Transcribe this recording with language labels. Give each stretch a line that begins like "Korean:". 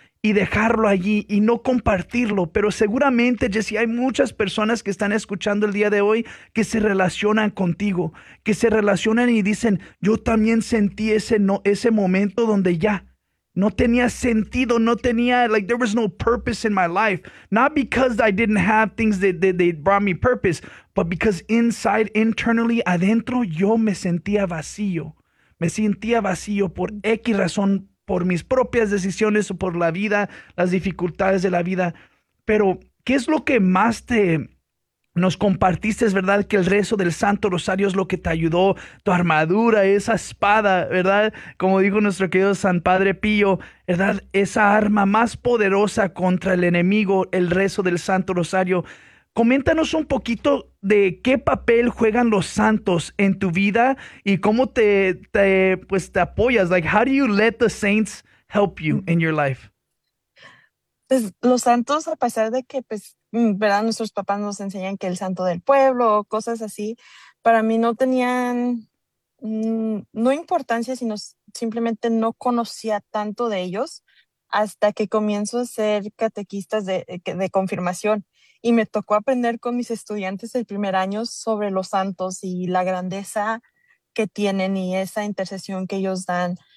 Spanish: y dejarlo allí y no compartirlo, pero seguramente, Jesse, hay muchas personas que están escuchando el día de hoy que se relacionan contigo, que se relacionan y dicen, yo también sentí ese, no, ese momento donde ya no tenía sentido, no tenía,
English: like, there was no purpose in my life. Not because I didn't have things that brought me purpose, but because inside, internally,
Spanish: adentro, yo me sentía vacío. Me sentía vacío por X razón, por mis propias decisiones o por la vida, las dificultades de la vida. Pero, ¿qué es lo que más te nos compartiste, es verdad, que el rezo del Santo Rosario es lo que te ayudó, tu armadura, esa espada, ¿verdad? Como dijo nuestro querido San Padre Pío, ¿verdad? Esa arma más poderosa contra el enemigo, el rezo del Santo Rosario. Coméntanos un poquito de qué papel juegan los santos en tu vida y cómo te apoyas.
English: Like, how do you let the saints help you in your life?
Spanish: Pues los santos, a pesar de que, pues, ¿verdad? Nuestros papás nos enseñan que el santo del pueblo o cosas así, para mí no tenían, no importancia, sino simplemente no conocía tanto de ellos hasta que comienzo a ser catequistas de confirmación y me tocó aprender con mis estudiantes del primer año sobre los santos y la grandeza que tienen y esa intercesión que ellos dan.